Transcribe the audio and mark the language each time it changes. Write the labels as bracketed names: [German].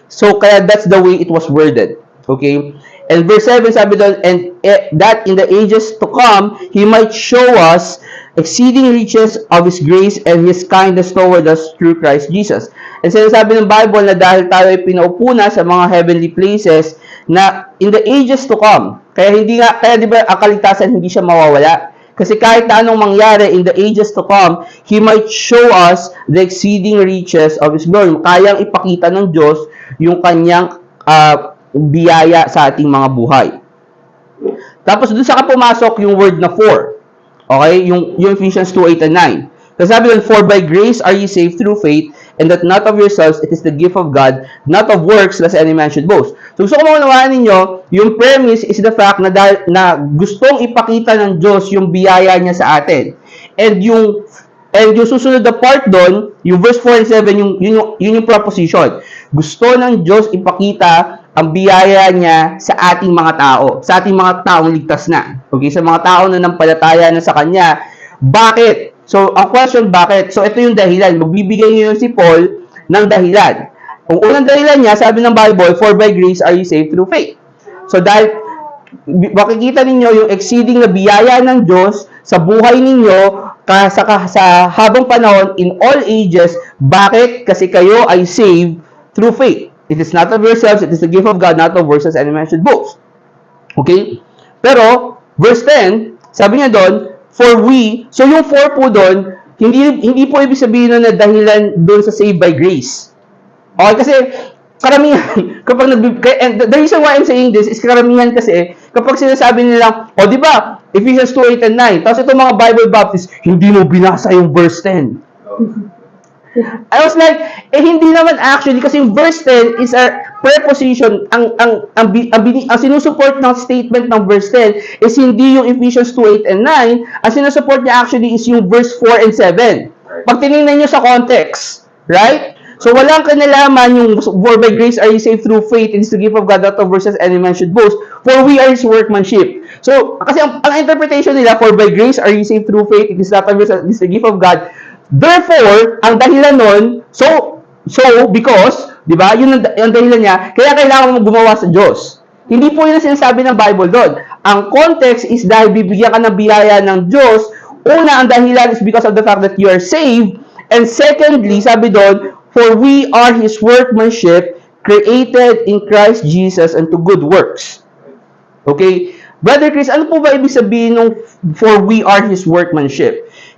[English] So kaya that's the way it was worded. Okay? And verse 7 [Filipino] sabi doon, [English] and that in the ages to come, He might show us exceeding riches of His grace and His kindness toward us through Christ Jesus. [Filipino] And sinasabi ng Bible na dahil tayo ay pinaupo na sa mga heavenly places na [English] in the ages to come. [Filipino] Kaya di ba ang kaligtasan hindi siya mawawala? [English] Kasi kahit na anong mangyari in the ages to come, He might show us the exceeding riches of His glory. [Filipino] Kayang ipakita ng Diyos yung kanyang biyaya sa ating mga buhay. Tapos doon sa pumasok yung word na for. Okay? [English] Yung Ephesians 2:8 and 9. [Filipino] Kasi sabi doon, [English] for by grace are ye saved through faith, and that not of yourselves, it is the gift of God, not of works, lest any man should boast. [Filipino] So gusto ko maunawaan ninyo, yung premise is the fact na gustong ipakita ng Diyos yung biyaya niya sa atin. And yung susunod na part doon, yung verse 4 and 7, yun yung proposition. Gusto ng Diyos ipakita ang biyaya niya sa ating mga tao, sa ating mga taong ligtas na. Okay, sa mga tao na nampalataya na sa Kanya. Bakit? So, ang question, bakit? So, ito yung dahilan. Magbibigay ngayon si Paul ng dahilan. Ang unang dahilan niya, sabi ng Bible, [English] for by grace are you saved through faith. [Filipino] So, dahil makikita ninyo yung exceeding na biyaya ng Diyos sa buhay ninyo sa habang panahon in all ages. Bakit? Kasi kayo ay saved through faith. [English] It is not of yourselves, it is the gift of God, not of works, as any man should boast. [Filipino] Okay? Pero, verse 10, sabi niya doon, for we, so yung for po doon, hindi po ibig sabihin na dahilan doon sa saved by grace. Okay, kasi karamihan, [English] and the reason why I'm saying this [Filipino] is karamihan kasi, kapag sinasabi nila, di ba, Ephesians 2:8 and 9, tapos itong mga Bible Baptists, hindi mo binasa yung verse 10. [English] I was like, [Filipino] hindi naman actually, kasi yung verse 10 is a preposition. Ang sinusupport ng statement ng verse 10 is hindi yung Ephesians 2:8 and 9. Ang sinusupport niya actually is yung verse 4 and 7. Pag tinignan nyo sa context, right? [English] So, [Filipino] walang kinalaman yung [English] for by grace are you saved through faith, it is the gift of God, not of works, as any man should boast, for we are His workmanship. So, [Filipino] kasi ang interpretation nila, [English] for by grace are you saved through faith, it is not of works, it is the gift of God. [Filipino] Therefore, ang dahilan nun, because, di ba, yun ang dahilan niya, kaya kailangan mo gumawa sa Diyos. Hindi po yun ang sinasabi ng Bible doon. Ang context is dahil bibigyan ka ng biyaya ng Diyos. Una, ang dahilan [English] is because of the fact that you are saved. And secondly, sabi doon, for we are His workmanship, created in Christ Jesus unto good works. Okay? [Filipino] Brother Chris, ano po ba ibig sabihin ng for we are His workmanship?